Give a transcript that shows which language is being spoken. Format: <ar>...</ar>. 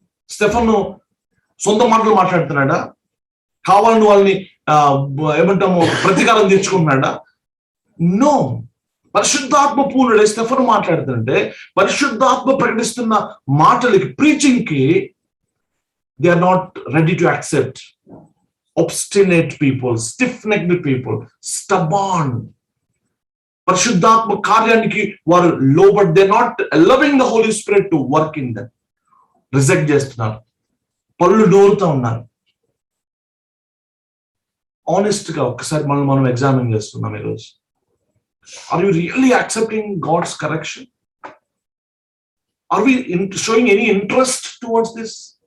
<te>Stephen సొంత మాటలు మాట్లాడుతున్నాడా? కావాలని వాళ్ళని ఏమంటాము ప్రతీకారం తీర్చుకుంటున్నాడా? నో. పరిశుద్ధాత్మ పూర్ణుడే స్టెఫెను మాట్లాడుతుంటే పరిశుద్ధాత్మ ప్రకటిస్తున్న మాటలకి, ప్రీచింగ్ కి</te> <en>They are not ready to accept. obstinate people, stiff-necked people, stubborn.</en> <te>పరిశుద్ధాత్మ కార్యానికి వారు లోబడి,</te> <en>They not allowing the Holy Spirit to work in them.</en> <te>Reject చేస్తున్నారు, పళ్ళు నూరుతూ ఉన్నారు. ఆనెస్ట్ గా ఒక్కసారి మనం ఎగ్జామిన్ చేస్తున్నాం ఈరోజు.</te> <en>Are you really accepting God's correction? Are we showing any interest towards this?</en>